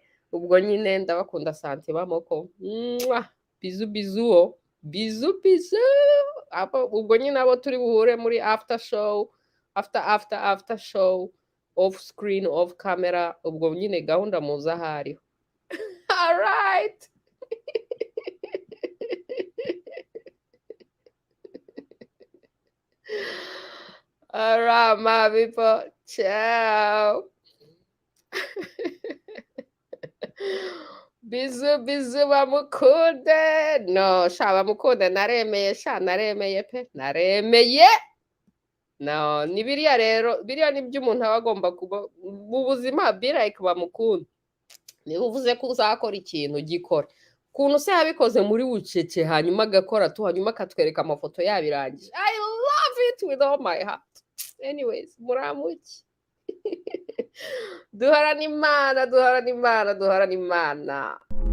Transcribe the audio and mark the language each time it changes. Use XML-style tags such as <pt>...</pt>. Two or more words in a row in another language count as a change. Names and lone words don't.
<rw>Ubwo nyine ndabakunda Santima Moko. Bizu. Ubwo nyine abo turi buhure muri</rw> <en>after show, after show, off screen, off camera,</en> <rw>ubwo nyine gahunda muza hariho.</rw> <en>All right. All right, my people. Ciao.</en> <rw>bizu bizu bamukunde. No, sha bamukunde, naremeye sha, naremeye pe, naremeye. No, ni biriya rero, biriya nibyo umuntu aba agomba kuba mu buzima,</rw> <en>be like</en> <rw>bamukunde. Niba uvuze ko uzakora ikintu gikora. Ukuntu se yabikoze muri bucece hanyuma agakora tu, hanyuma akatwereka amafoto yabirangije.</rw> <en>I love it with all my heart. Anyways,</en> <rw>muramuki. Duhorana Imana, duhorana Imana, duhorana Imana.</rw>